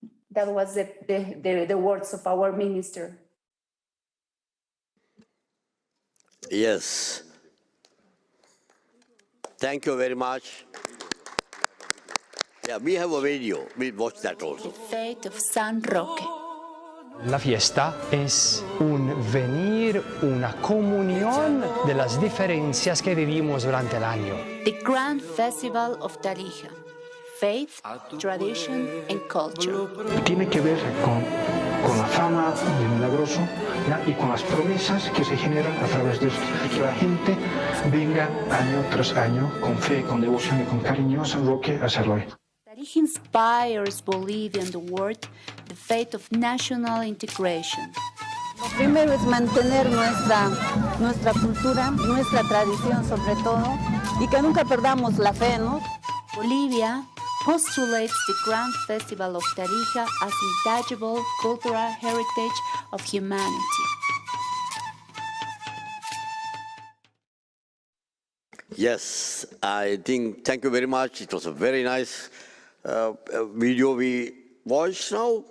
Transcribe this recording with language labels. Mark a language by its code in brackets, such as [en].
[en] That was the words of our minister. Yes. Thank you very much. Yeah, we have a video. We'll watch that also. The fate of San Roque. [es] La fiesta es un venir, una comunión de las diferencias que vivimos durante el año. [en] The Grand Festival of Tarija. Faith, Tradition and Culture. [es] Tiene que ver con la fama del milagroso, ¿ya? Y con las promesas que se generan a través de esto. Que la gente venga año tras año con fe, con devoción y con cariño a San Roque a hacerlo hoy. [en] Tarija inspires Bolivia and the world the faith of national integration. [es] Lo primero es mantener nuestra cultura, nuestra tradición sobre todo, y que nunca perdamos la fe, ¿no? [en] Bolivia postulates the Grand Festival of Tarija as intangible cultural heritage of humanity. Yes, I think, thank you very much. It was a very nice video we watched now.